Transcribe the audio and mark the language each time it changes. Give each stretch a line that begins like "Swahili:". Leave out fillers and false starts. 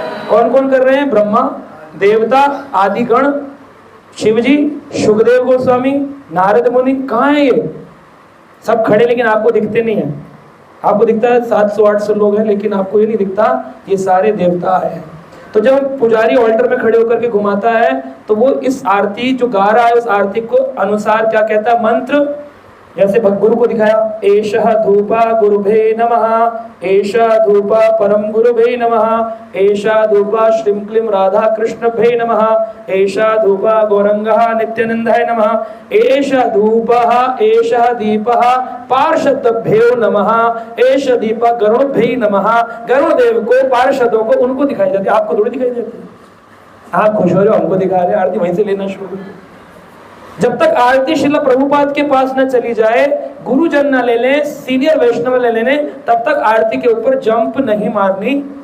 Hindi: कौन कौन कर रहे हैं? ब्रह्मा, देवता, आदिगण, शिवजी, सुखदेव गोस्वामी, नारद मुनि। कहाँ है ये? सब खड़े, लेकिन आपको दिखते नहीं है। आपको दिखता है 700-800 लोग हैं, लेकिन आपको ये नहीं दिखता ये सारे देवता हैं। तो जब पुजारी ऑल्टर में खड़े होकर के घुमाता है तो वो इस आरती जो गा रहा है उस आरती को अनुसार क्या कहता है? मंत्र। जैसे गुरु को दिखाया,
Sanskrit: एषः धूपा गुरुभे नमः, एषः धूपा परम गुरुभे नमः, एषः धूपा श्रीं क्लीं राधा कृष्णभे नमः, एषः धूपा गौरंगः नित्यानंदाय नमः, एषः धूपः एषः दीपः पार्षदभ्यो नमः, एषः दीपः गरुड़भ्ये नमः।
Hindi: गरुड़देव को, पार्षदों को, उनको दिखाई जाती है, आपको थोड़ी दिखाई जाती है। आप खुश हो रहे हो, हमको दिखा रहे हैं, आरती वहीं से लेना शुरू। जब तक आरती श्रील प्रभुपाद के पास न चली जाए गुरुजन ना ले लें, सीनियर वैष्णव ले लेने, तब तक आरती के ऊपर जंप नहीं मारनी।